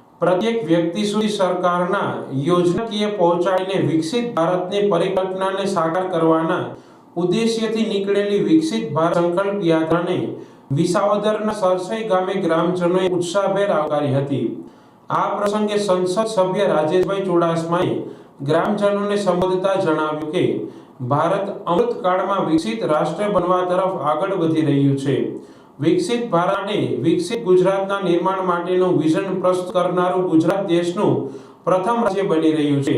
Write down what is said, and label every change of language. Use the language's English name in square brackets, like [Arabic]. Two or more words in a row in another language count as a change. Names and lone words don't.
[Gujarati] પ્રત્યેક વ્યક્તિ સુધી સરકારના યોજનાકીય પહોંચાડીને વિકસિત ભારતની પરિકલ્પનાને સાકાર કરવાના ઉદ્દેશ્યથી નીકળેલી વિકસિત ભારત સંકલ્પ યાત્રાને विसावदરના સરસઈ ગામે ગ્રામજનોએ ઉત્સાહભેર આવકારી હતી। આ પ્રસંગે સંસદ સભ્ય રાજેશભાઈ ચુડાસમાએ ગ્રામજનોને સંબોધતા જણાવ્યું કે ભારત અમૃતકાળમાં વિકસિત રાષ્ટ્ર બનવા તરફ આગળ વધી રહ્યું છે। વિકસિત ભારતે વિકસિત ગુજરાતના નિર્માણ માટેનું વિઝન પ્રસ્તુત કરનારું ગુજરાત દેશનું પ્રથમ રાજ્ય બની રહ્યું છે।